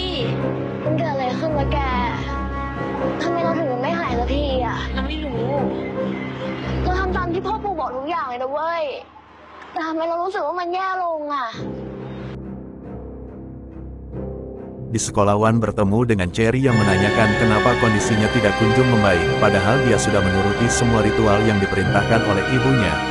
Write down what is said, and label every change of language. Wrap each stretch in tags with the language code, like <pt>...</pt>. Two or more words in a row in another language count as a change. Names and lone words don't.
<th>มันเกิดอะไรขึ้นวะแก ทำไมเราถึงยังไม่หายสักทีอ่ะ เราไม่รู้ เราทำตามที่พ่อปู่บอกทุกอย่างเลยนะเว้ย แต่ทำไมเรารู้สึกว่ามันแย่ลงอ่ะ</th> <id>Di sekolah Wan bertemu dengan Cherry yang menanyakan kenapa kondisinya tidak kunjung membaik, padahal dia sudah menuruti semua ritual yang diperintahkan oleh ibunya.</id>